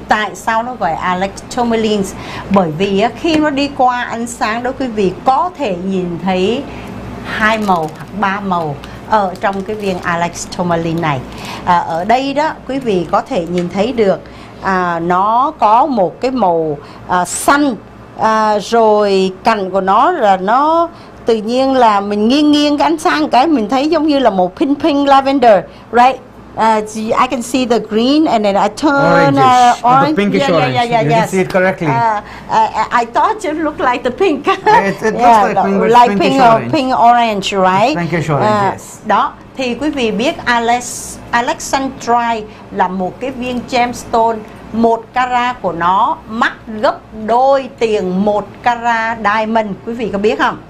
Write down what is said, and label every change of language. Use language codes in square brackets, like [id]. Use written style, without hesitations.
[vi] Tại sao nó gọi Alex tourmaline? Bởi vì khi nó đi qua ánh sáng đó, quý vị có thể nhìn thấy 2 màu hoặc 3 màu ở trong cái viên Alex tourmaline này. Ở đây đó quý vị có thể nhìn thấy được nó có một cái màu xanh, rồi cành của nó là nó tự nhiên là mình nghiêng cái ánh sáng cái mình thấy giống như là một pink lavender, [en] right? I can see the green and then I turn orange. The pinkish orange. You can see it correctly. I thought it looked like the pink. It looks like pink, but pink orange, right? Pinkish orange, yes. [vi] Đó, thì quý vị biết alexandrite là một cái viên gemstone, 1 carat của nó mắc gấp đôi tiền 1 carat diamond. Quý vị có biết không?